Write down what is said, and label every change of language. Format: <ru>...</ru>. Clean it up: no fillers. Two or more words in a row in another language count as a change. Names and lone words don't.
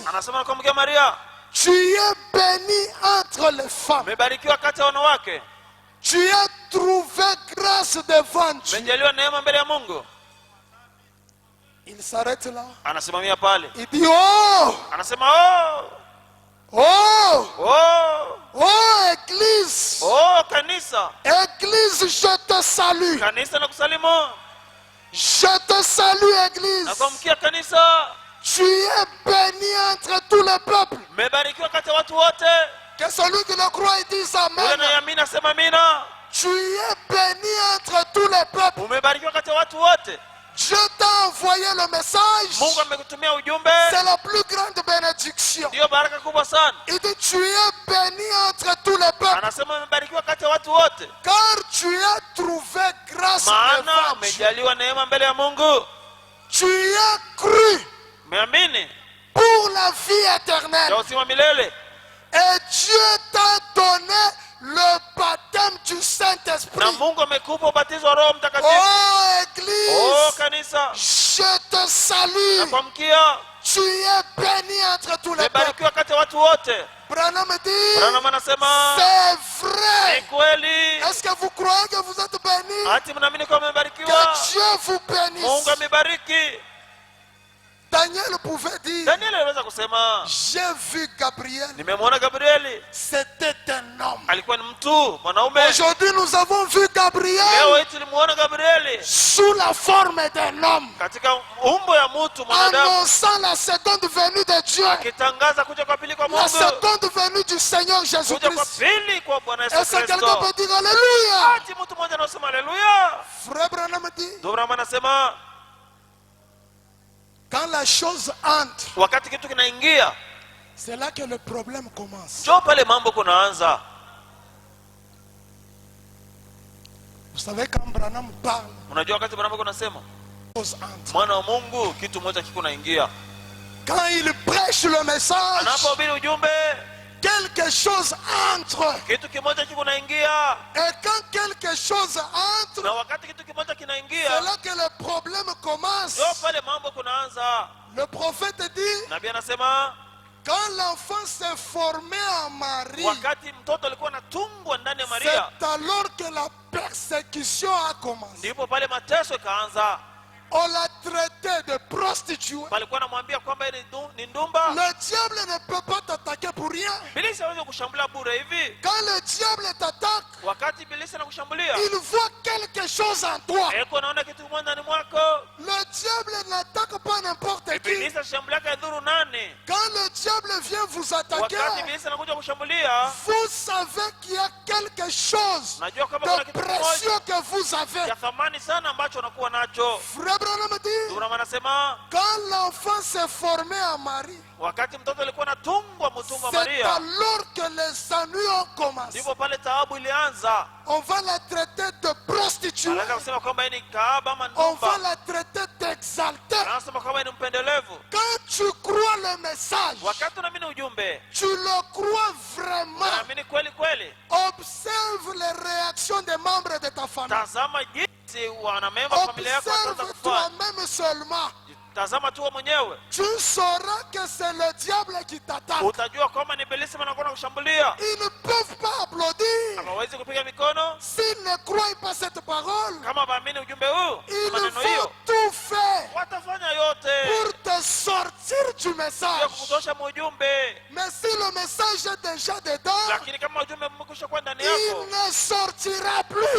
<sw>Anasema kwa mke Maria,</sw> <fr>Tu es bénie entre les femmes.</fr> <sw>umebarikiwa kati ya wanawake.</sw> <fr>Tu as trouvé grâce devant Dieu.</fr> <sw>Umejaliwa neema mbele ya Mungu.</sw> <fr>Il s'arrête là.</fr> <sw>Anasimamia pale.</sw> <fr>Il dit, oh,</fr> <sw>Anasema, oh, oh, oh,</sw> <fr>oh, Église.</fr> <sw>oh kanisa.</sw> <fr>Église, je te salue.</fr> <sw>Kanisa nakusalimu.</sw> <fr>Je te salue, Église.</fr> <sw>Nakuamkia kanisa.</sw> <fr>Tu es béni entre tous les peuples.</fr> <sw>Umebarikiwa kati ya watu wote.</sw> <fr>Que celui qui le croit dise Amen.</fr> <sw>Yule anayemini asema amina.</sw> <fr>Tu es béni entre tous les peuples.</fr> <sw>Umebarikiwa kati ya watu wote.</sw> <fr>Dieu t'a envoyé le message.</fr> <sw>Mungu amekutumia ujumbe.</sw> <fr>C'est la plus grande bénédiction.</fr> <sw>Ndio baraka kubwa sana.</sw> <fr>Il dit tu es béni entre tous les peuples.</fr> <sw>Anasema umebarikiwa kati ya watu wote.</sw> <fr>Car tu as trouvé grâce</fr> <sw>Maana</sw> <fr>devant Dieu.</fr> <sw>umejaliwa neema mbele ya Mungu.</sw> <fr>Tu as cru</fr> <sw>Umeamini</sw> <fr>pour la vie éternelle.</fr> <sw>ya uzima milele.</sw> <fr>Et Dieu t'a donné le baptême du</fr> <sw>Na</sw> <fr>Saint-Esprit.</fr> <sw>Mungu amekupa ubatizo wa Roho Mtakatifu.</sw> <fr>Oh Église,</fr> <sw>Oh kanisa.</sw> <fr>je te salue.</fr> <sw>Nakuamkia.</sw> <fr>Tu es béni entre tous les peuples.</fr> <sw>Umebarikiwa kati ya watu wote.</sw> <fr>Branham dit,</fr> <sw>Branham anasema</sw> <fr>c'est vrai.</fr> <sw>ni kweli.</sw> <fr>Est-ce que vous croyez que vous êtes béni?</fr> <sw>Hati mnaamini kwa mmebarikiwa?</sw> <fr>Que Dieu vous bénisse.</fr> <sw>Mungu amebariki.</sw> <fr>Daniel pouvait dire,</fr> <sw>Daniel aliweza kusema</sw> <fr>j'ai vu Gabriel.</fr> <sw>nimemwona Gabrieli.</sw> <fr>C'était un homme.</fr> <sw>Alikuwa ni mtu mwanaume.</sw> <fr>Aujourd'hui, nous avons vu</fr> <sw>Leo Gabriel hii tulimuona Gabrieli</sw> <fr>sous la forme d'un homme,</fr> <sw>katika umbo ya mtu mwanadamu,</sw> <fr>annonçant la seconde venue de Dieu,</fr> <sw>akitangaza kuja kwa pili kwa</sw> <fr>la</fr> <sw>Mungu,</sw> <fr>seconde venue du Seigneur</fr> <sw>kuja kwa Jésus-Christ. pili kwa Bwana Yesu</sw> <fr>Est-ce que quelqu'un</fr> <sw>Kristo.</sw> <fr>peut dire Alléluia?</fr> <sw>Ati mtu mmoja anasema haleluya.</sw> <fr>Frère Branham dit,</fr> <sw>Ndio Branham anasema</sw> <fr>quand la chose entre,</fr> <sw>wakati kitu kinaingia,</sw> <fr>c'est là que le problème commence.</fr> <sw>njoo pale mambo kunaanza.</sw> <fr>Vous savez, quand Branham parle,</fr> <sw>Unajua wakati Branham kunasema</sw> <fr>chose entre.</fr> <sw>mwana wa Mungu, kitu moja kiko naingia.</sw> <fr>Quand il prêche le message,</fr> <sw>Anapohubiri ujumbe,</sw> <fr>quelque chose entre.</fr> <sw>kitu kimoja kiko naingia.</sw> <fr>Et quand quelque chose entre,</fr> <sw>Na wakati kitu kimoja</sw> <fr>c'est</fr> <sw>kinaingia,</sw> <fr>là que le problème commence.</fr> <sw>njoo pale mambo kunaanza.</sw> <fr>Le prophète dit,</fr> <sw>Nabii anasema</sw> <fr>quand l'enfant s'est formé en Marie,</fr> <sw>wakati mtoto alikuwa anatungwa ndani ya Maria,</sw> <fr>c'est alors que la persécution a commencé.</fr> <sw>ndipo pale mateso ikaanza.</sw> <fr>On l'a traité de prostituée.</fr> <sw>Palikuwa anamwambia kwamba yeye ni ndumba.</sw> <fr>Le diable ne peut pas t'attaquer pour rien.</fr> <sw>Ibilisi hawezi kushambulia bure hivi.</sw> <fr>Quand le diable t'attaque,</fr> <sw>Wakati ibilisi anakushambulia,</sw> <fr>il voit quelque chose en toi.</fr> <sw>eko naona kitu kimoja ndani mwako.</sw> <fr>Le diable n'attaque pas n'importe qui.</fr> <sw>Ibilisi ashambulia kadhuru nani?</sw> <fr>Quand le diable vient vous attaquer,</fr> <sw>Wakati ibilisi anakuja kushambulia,</sw> <fr>vous savez qu'il y a quelque chose</fr> <sw>najua kama kuna</sw> <fr>de</fr> <sw>kitu kimoja</sw> <fr>précieux que vous avez.</fr> <sw>cha thamani sana ambacho unakuwa nacho.</sw> <fr>Frère Branham dit,</fr> <sw>Branham anasema</sw> <fr>quand l'enfant s'est formé en Marie,</fr> <sw>wakati mtoto alikuwa anatungwa mtumbo wa</sw> <fr>c'est</fr> <sw>Maria,</sw> <fr>alors que les ennuis ont commencé.</fr> <sw>ndipo pale taabu ilianza.</sw> <fr>On va la traiter de prostituée.</fr> <sw>Anaweza kusema kwamba yeye ni kahaba ama</sw> <fr>On va</fr> <sw>ndumba.</sw> <fr>la traiter d'exaltée.</fr> <sw>Anasema kwamba yeye ni mpendelevu.</sw> <fr>Quand tu crois le message,</fr> <sw>Wakati unaamini ujumbe,</sw> <fr>tu le crois vraiment.</fr> <sw>unaamini kweli kweli,</sw> <fr>Observe les réactions des membres de ta famille.</fr> <sw>tazama jinsi wanamemba wa familia yako wataanza</sw> <fr>Observe</fr> <sw>kufanya.</sw> <fr>toi-même seulement.</fr> <sw>Tazama tu wewe mwenyewe,</sw> <fr>Tu sauras que c'est le diable qui t'attaque.</fr> <sw>utajua kwamba ni ibilisi anakuwa kushambulia.</sw> <fr>Ils ne peuvent pas applaudir</fr> <sw>Hawawezi kupiga mikono</sw> <fr>s'ils ne croient pas cette parole.</fr> <sw>kama waamini ujumbe huu,</sw> <fr>Ils</fr> <sw>maneno</sw> <fr>vont</fr> <sw>hiyo.</sw> <fr>tout faire</fr> <sw>Watafanya yote</sw> <fr>pour te sortir du</fr> <sw>ya</sw> <fr>message.</fr> <sw>kukutosha ujumbe,</sw> <fr>Mais si le message est déjà dedans,</fr> <sw>lakini kama ujumbe umekwisha kuwa ndani yako,</sw> <fr>il ne sortira plus.</fr>